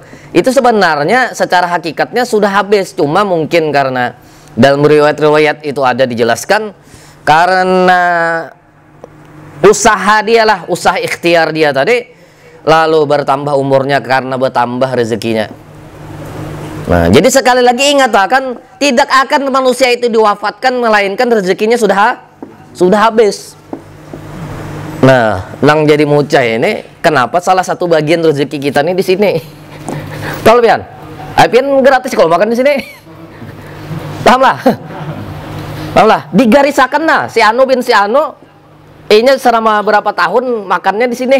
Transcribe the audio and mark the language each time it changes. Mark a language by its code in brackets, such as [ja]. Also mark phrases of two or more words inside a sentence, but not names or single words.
[id] Itu sebenarnya secara hakikatnya sudah habis, cuma mungkin karena dalam riwayat-riwayat itu ada dijelaskan karena usaha dialah, usaha ikhtiar dia tadi, lalu bertambah umurnya karena bertambah rezekinya. Nah, jadi sekali lagi ingat kan, tidak akan manusia itu diwafatkan melainkan rezekinya sudah habis. [bjn] Nah, nang jadi mucah ini, kenapa salah satu bagian rezeki kita nih di sini? Tahu pian? Pian gratis kalau makan di sini. [id] Paham lah? Digarisakan nah si Anu bin si Anu Ini selama berapa tahun makannya di sini.